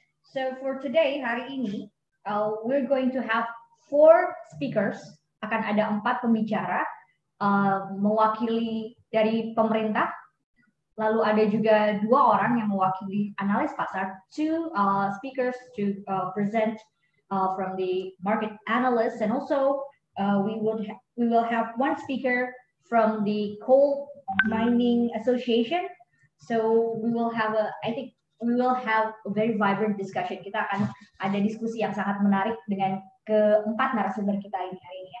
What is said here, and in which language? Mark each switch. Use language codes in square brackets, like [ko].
[en] So for today, [id] hari ini, [en] we're going to have 4 speakers. [id] Akan ada 4 pembicara mewakili dari pemerintah. Lalu ada juga 2 orang yang mewakili analis pasar. [en] 2 speakers to present from the market analysts, and also we will have 1 speaker from the Coal Mining Association. So we will have I think we will have a very vibrant discussion. [id] Kita akan ada diskusi yang sangat menarik dengan keempat narasumber kita ini hari ini.